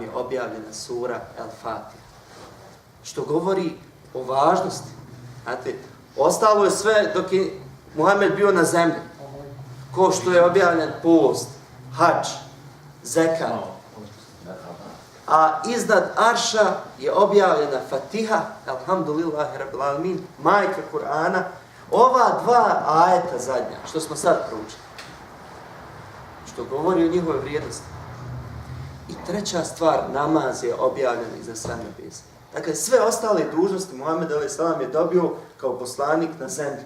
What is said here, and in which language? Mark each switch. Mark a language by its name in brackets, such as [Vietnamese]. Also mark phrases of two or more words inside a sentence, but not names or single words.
[Bosnian] je objavljena sura El-Fatiha. Što govori o važnosti. Znate, ostalo je sve dok je Muhammed bio na zemlji. Ko što je objavljen post, hadž, zekat. A iznad arša je objavljena Fatiha, [Arabic] الحمد لله رب العالمين, [Bosnian] majka Kur'ana. Ova dva ajeta zadnja, što smo sad proučili, što govori o njihove vrijednosti. I treća stvar, namaz je objavljen iza sve nebesa. Dakle, sve ostale dužnosti Muhammed a.s. je dobio kao poslanik na zemlji.